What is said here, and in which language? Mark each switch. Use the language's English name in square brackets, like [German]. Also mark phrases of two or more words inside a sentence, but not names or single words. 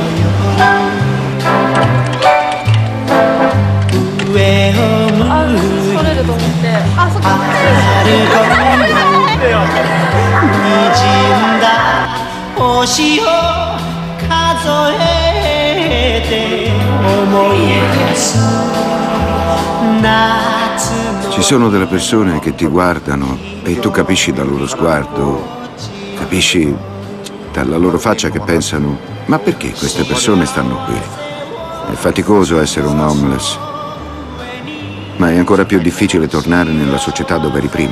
[Japanese] 夜上を向いて歩こうにじんだ星を数えて思い出す夏の [Italian] Ci sono delle persone che ti guardano e tu capisci dal loro sguardo, capisci dalla loro faccia che pensano: ma perché queste persone stanno qui? È faticoso essere un homeless, ma è ancora più difficile tornare nella società dove eri prima.